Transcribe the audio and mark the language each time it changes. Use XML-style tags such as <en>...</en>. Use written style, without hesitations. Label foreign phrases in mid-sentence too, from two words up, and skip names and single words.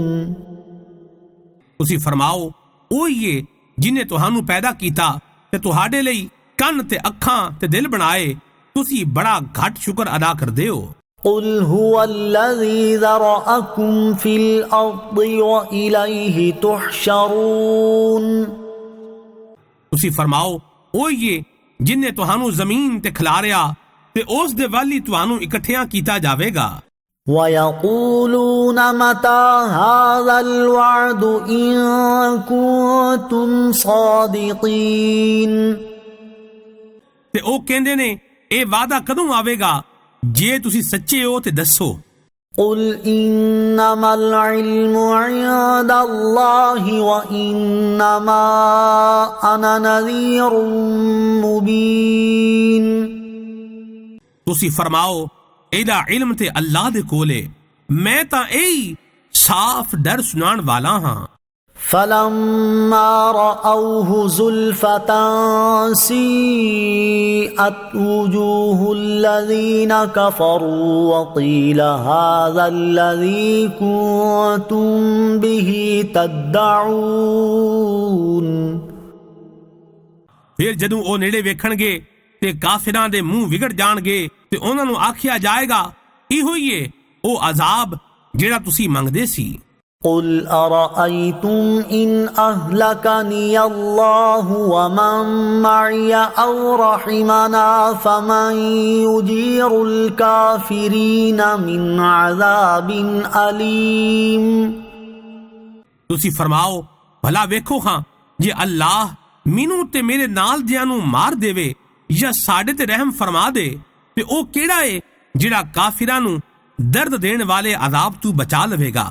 <pa>تسی فرماؤ اوہی ہے جنہیں تہانوں پیدا کیتا تے تہاڈے لئی کن تے اکھاں تے دل بنائے، تسی بڑا گھٹ شکر ادا کر دیو۔</pa> <ar>قُلْ هُوَ الَّذِي ذَرَأَكُمْ فِي الْأَرْضِ وَإِلَيْهِ تُحْشَرُونَ۔</ar> <pa>تسی فرماؤ اوہی ہے جنہیں تہانوں زمین تے کھلاریا تے اس دے والی تہانوں اکٹھیاں کیتا جاوے گا۔</pa> <ar>وَيَقُولُونَ مَتَى هَذَا الْوَعْدُ إِن كُنتُمْ صَادِقِينَ</ar> <pa>ਤੇ ਉਹ ਕਹਿੰਦੇ ਨੇ ਇਹ ਵਾਅਦਾ ਕਦੋਂ ਆਵੇਗਾ ਜੇ ਤੁਸੀਂ ਸੱਚੇ ਹੋ ਤੇ ਦੱਸੋ।</pa> <ar>قُلْ إِنَّمَا الْعِلْمُ عِندَ اللَّهِ وَإِنَّمَا أَنَا نَذِيرٌ مُبِينٌ</ar> <pa>ਤੁਸੀਂ ਫਰਮਾਓ ਇਹਦਾ ਇਲਮ ਤੇ ਅੱਲਾਹ ਦੇ ਕੋਲ ਹੈ, ਮੈਂ ਤਾਂ ਇਹੀ ਸਾਫ਼ ਡਰ ਸੁਣਾਉਣ ਵਾਲਾ ਹਾਂ।</pa> <ar>فَلَمَّا رَأَوْهُ زُلْفَةً سِيئَتْ وُجُوهُ الَّذِينَ كَفَرُوا وَقِيلَ هَذَا الَّذِي كُنتُم بِهِ تَدَّعُونَ</ar> <pa>ਫਿਰ ਜਦੋਂ ਉਹ ਨੇੜੇ ਵੇਖਣਗੇ ਤੇ ਕਾਫਿਰਾਂ ਦੇ ਮੂੰਹ ਵਿਗੜ ਜਾਣਗੇ ਤੇ ਉਹਨਾਂ ਨੂੰ ਆਖਿਆ ਜਾਏਗਾ ਇਹੋ ਹੀ ਏ ਉਹ ਅਜ਼ਾਬ ਜਿਹੜਾ ਤੁਸੀਂ ਮੰਗਦੇ ਸੀ।</pa> <ar>قُلْ أَرَأَيْتُمْ إِنْ أَهْلَكَنِيَ اللَّهُ وَمَنْ مَعِيَ أَوْ رَحِمَنَا فَمَنْ يُجِيرُ الْكَافِرِينَ مِنْ عَذَابٍ أَلِيمٍ</ar> <pa>ਤੁਸੀਂ ਫਰਮਾਓ ਭਲਾ ਵੇਖੋ ਹਾਂ ਜੇ ਅੱਲਾਹ ਮੈਨੂੰ ਤੇ ਮੇਰੇ ਨਾਲ ਦਿਆਂ ਨੂੰ ਮਾਰ ਦੇਵੇ ਜਾਂ ਸਾਡੇ ਤੇ ਰਹਿਮ ਫਰਮਾ ਦੇ ਤੇ ਉਹ ਕਿਹੜਾ ਏ ਜਿਹੜਾ ਕਾਫਿਰਾਂ ਨੂੰ ਦਰਦ ਦੇਣ ਵਾਲੇ ਅਜ਼ਾਬ ਤੋਂ ਬਚਾ ਲਵੇਗਾ।</pa>